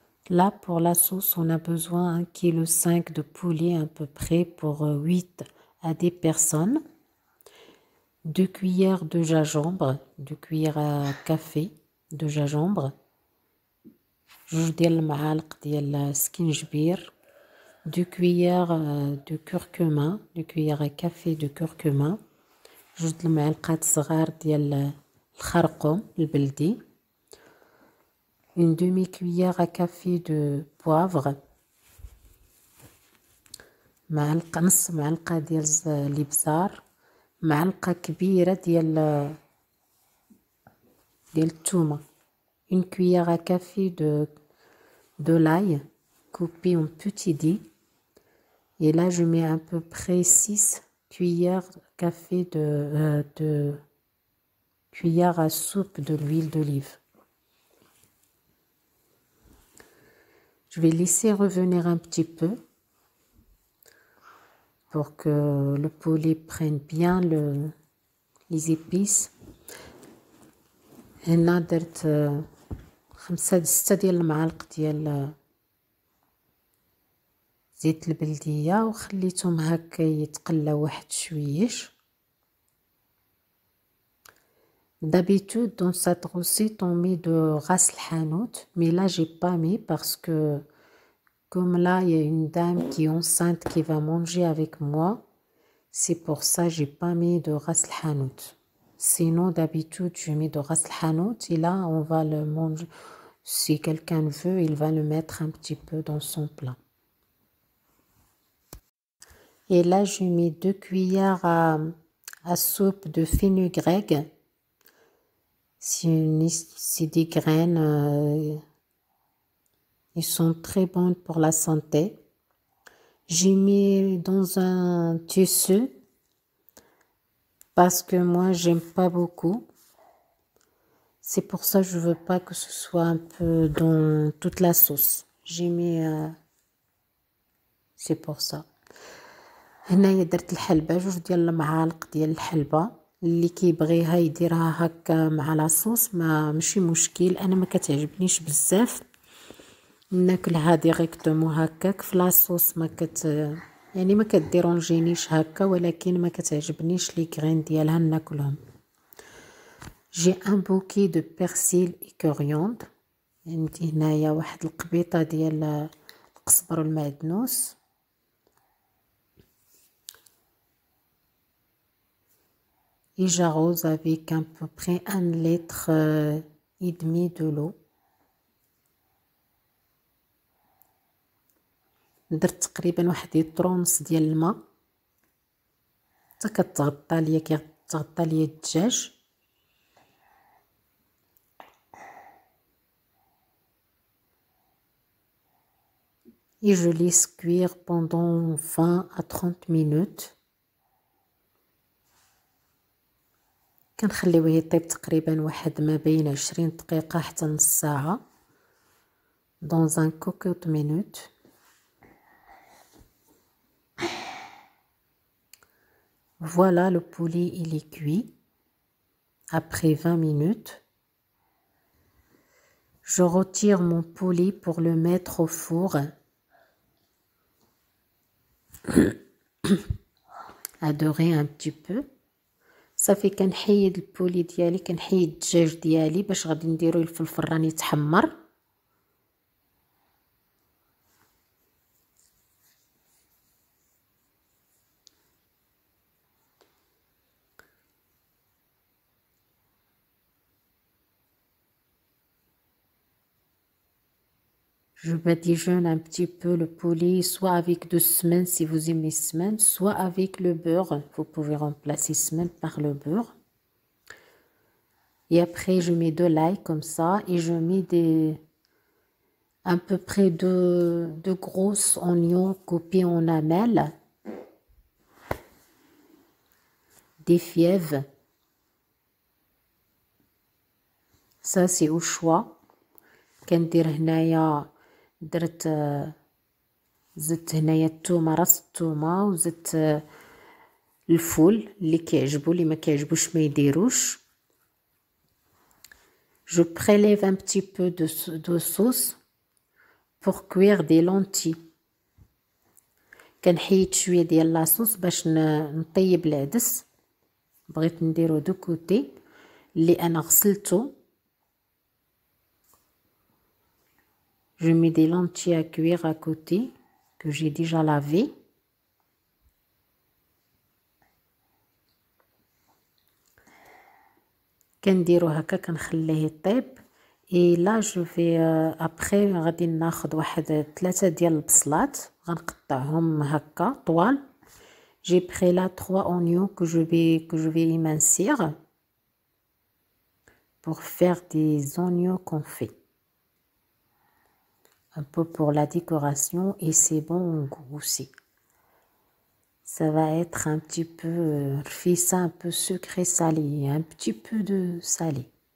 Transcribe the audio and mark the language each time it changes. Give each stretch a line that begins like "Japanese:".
French: Là, pour la sauce, on a besoin 1,5 kg de poulet à peu près pour 8 à 10 personnes. 2 cuillères de gingembre, 2 cuillères à café de gingembre.
Arabic: 2 ديال المعالق ديال سكينجبير.
French: 2 cuillères de curcuma, 2 cuillères à café de curcuma.
Arabic: 2 المعالقات صغار ديال الخرقوم البلدي.
French: Une demi-cuillère à café de poivre.
Arabic: معلقة نص معلقة ديال الابزار. معلقة كبيرة ديال الثومة.
French: Une cuillère à café de l'ail coupé en petits dés. Et là, je mets à peu près 6 cuillères café de cuillère à soupe de l'huile d'olive. Je vais laisser revenir un petit peu pour que le poulet prenne bien les épices.
Arabic: هنا درت 5-6 ديال المعالق ديال زيت البلدية وخليتهم هكا يتقلاو واحد شويش.
French: D'habitude, dans cette recette, on met de ras el hanout, mais là, j'ai pas mis parce que, comme là, il y a une dame qui est enceinte qui va manger avec moi, c'est pour ça que j'ai pas mis de ras el hanout. Sinon, d'habitude, je mets de ras el hanout et là, on va le manger. Si quelqu'un veut, il va le mettre un petit peu dans son plat. Et là, je mets 2 cuillères à soupe de fenugrec. C'est des graines, ils sont très bonnes pour la santé. J'ai mis dans un tissu parce que moi, j'aime pas beaucoup. C'est pour ça que je veux pas que ce soit un peu dans toute la sauce. J'ai mis... c'est pour ça.
Arabic: هنايا درت الحلبة 2 ديال المعالق ديال الحلبة. اللي كيبغيها يديرها هكا مع لاصوص ماشي مشكل. انا ما كتعجبنيش بزاف ناكلها ديريكتومون هكاك في لاصوص يعني ما كديرونجينيش هكا ولكن ما كتعجبنيش لي غرين ديالها ناكلهم.
French: جي ان بوكي دو بيرسيل اي كوريوند.
Arabic: عندي هنايا واحد القبيطه ديال القزبر والمعدنوس.
French: Et j'arrose avec à peu près 1,5 litre de l'eau.
Arabic: درت تقريبا واحد يطرونس ديال الماء حتى كتغطى ليا كتغطى ليا الدجاج.
French: Et je laisse cuire pendant 20 à 30 minutes.
Arabic: كنخليوه يطيب تقريبا واحد ما بين 20 دقيقة حتى نص ساعة
French: dans un cocotte minute. Voilà, le poulet il est cuit après 20 minutes. Je retire mon poulet pour le mettre au four à dorer un petit peu.
Arabic: صافي كنحيد البولي ديالي كنحيد الدجاج ديالي باش غادي نديرو في الفران يتحمر.
French: Je badigeonne un petit peu le poulet, soit avec de semaine si vous aimez semaine, soit avec le beurre. Vous pouvez remplacer semaine par le beurre. Et après, je mets de l'ail comme ça et je mets à peu près de grosses oignons coupés en lamelles, des fièvres. Ça, c'est au choix.
Arabic: كندير هنايا درت زدت هنايا الثومه راس الثومه وزدت الفول اللي كيعجبو اللي ما كيعجبوش ما يديروش.
French: Je prélève un petit peu de sauce pour cuire des lentilles.
Arabic: كنحيد شويه ديال لاصوص باش نطيب العدس. بغيت نديرو دو كوتي اللي انا غسلته.
French: Je mets des lentilles à cuire à côté que j'ai déjà lavé.
Arabic: كنديرو هكا كنخليه يطيب.
French: et là je vais après
Arabic: غادي ناخذ واحد 3 ديال البصلات غنقطعهم هكا طوال.
French: j'ai pris là 3 oignons que je vais émincir pour faire des oignons confits. Un peu pour la décoration et c'est bon au goût aussi. Ça va être un petit peu rfissa, un peu sucré salé, un petit peu de salé.